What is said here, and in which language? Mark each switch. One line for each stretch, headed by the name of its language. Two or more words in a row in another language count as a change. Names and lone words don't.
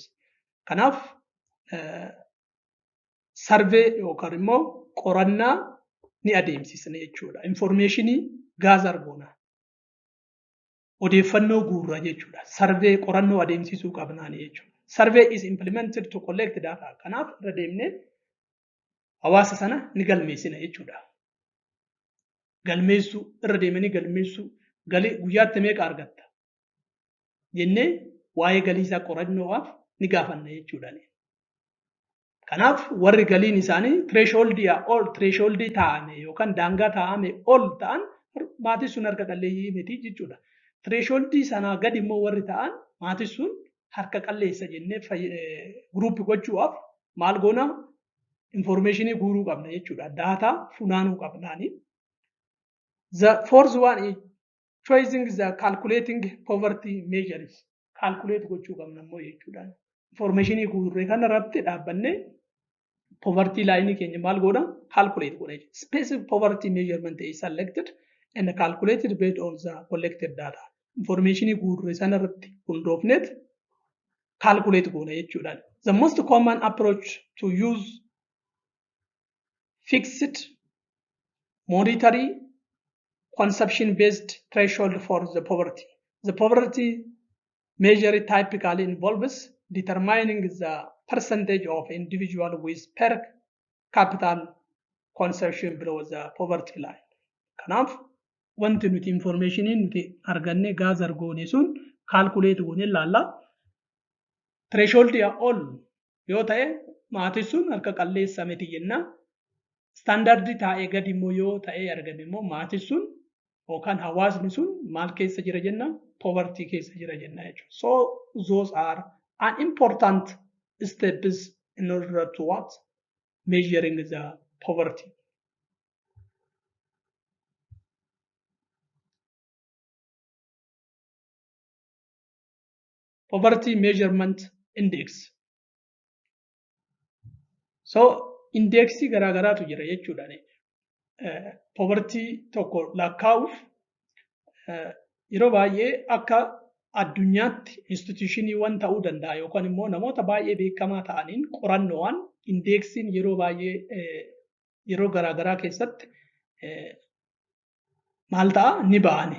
Oromo: Kanaaf survey yookaan immoo qorannaa ni adeemsisna jechuudha.
English: Informationii gather
Oromo: goona. Odeeffannoo guurra jechuudha. Survey qorannoo adeemsisuu qabnaani jechuudha.
English: Survey is implemented to collect data.
Oromo: Kanaaf irra deemnee hawaasa sana ni galmeessina jechuudha. Galmeessuu irra deemanii galmeessuu galii guyyaatti meeqa argatta jennee waa'ee galii isaa qorannoodhaaf ni gaafanna jechuudha. Kanaaf warri galiin isaanii thresholdii ol thresholdii taa'ame yookaan daangaa taa'ame ol ta'an maatii sun harka qalleeyyii miti jechuudha. Thresholdii sanaa gadi immoo warri ta'an maatii sun harka qalleessa jennee guruupi gochuudhaaf maal goona informationii guuruu qabna jechuudha. Daataa funaanuu qabnaani.
English: The fourth one is choosing the calculating poverty measures.
Oromo: Calculate gochuu qabna immoo jechuudha. Informationii guurree kanarratti dhaabbannee
English: poverty line
Oromo: keenya maal goona calculate goona.
English: Specific poverty measurement is selected and calculated based on the collected data.
Oromo: Informationii guurree sanarratti hundoofneet calculate goona jechuudha.
English: The most common approach to use fixed monetary consumption-based threshold for the poverty. The poverty measure typically involves determining the percentage of individual with per capita consumption below the poverty line.
Oromo: Kanaaf wanti nuti informationii nuti arganne gather goone sun calculate goone laalla. Threshold ol yoo ta'e maatii sun harka qalleessa miti jenna. Standard ta'ee gadi immoo yoo ta'e argame immoo maatii sun yookaan hawaasni sun maal keessa jira jenna poverty keessa jira jenna jechuudha.
English: So those are an important steps in order to what measuring the poverty. Poverty measurement index.
Oromo: So indexii garaagaraatu jira jechuudha. Poverty tokko lakkaa'uuf yeroo baay'ee akka addunyaatti institutioniiwwan ta'uu danda'a yookaan immoo namoota baay'ee beekamaa ta'aniin qorannoowwan indeksiin yeroo baay'ee yeroo garaagaraa keessatti maal ta'a ni ba'ani.